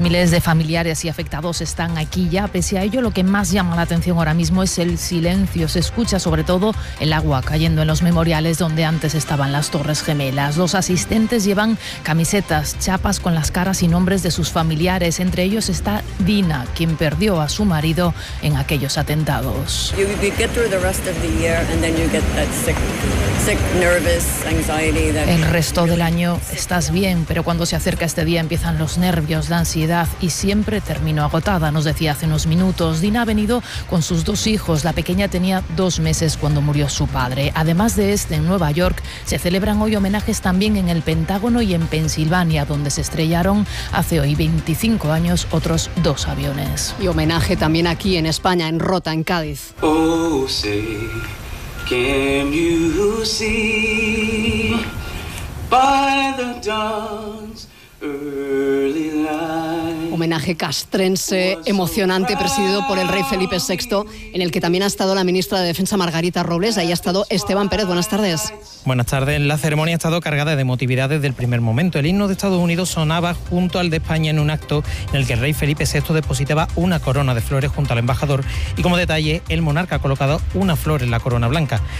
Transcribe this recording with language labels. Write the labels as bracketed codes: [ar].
[es] Miles de familiares y afectados están aquí ya. Pese a ello, lo que más llama la atención ahora mismo es el silencio. Se escucha sobre todo el agua cayendo en los memoriales donde antes estaban las Torres Gemelas. Los asistentes llevan camisetas, chapas con las caras y nombres de sus familiares. Entre ellos está Dina, quien perdió a su marido en aquellos atentados. [en] You get through the rest of the year and then you get that sick, nervous anxiety. [es] El resto del año estás bien, pero cuando se acerca este día empiezan los nervios. nervios, de ansiedad y siempre termino agotada, nos decía hace unos minutos. Dina ha venido con sus dos hijos. La pequeña tenía 2 meses cuando murió su padre. Además de este, en Nueva York, se celebran hoy homenajes también en el Pentágono y en Pensilvania, donde se estrellaron hace hoy 25 años otros 2 aviones. Y homenaje también aquí en España, en Rota, en Cádiz. [en] Oh, say, can you see by the dawn's early light? [es] Homenaje castrense, emocionante, presidido por el rey Felipe VI, en el que también ha estado la ministra de Defensa Margarita Robles. Ahí ha estado Esteban Pérez. Buenas tardes. Buenas tardes. La ceremonia ha estado cargada de emotividad desde el primer momento. El himno de Estados Unidos sonaba junto al de España en un acto en el que el rey Felipe VI depositaba una corona de flores junto al embajador y, como detalle, el monarca ha colocado una flor en la corona blanca.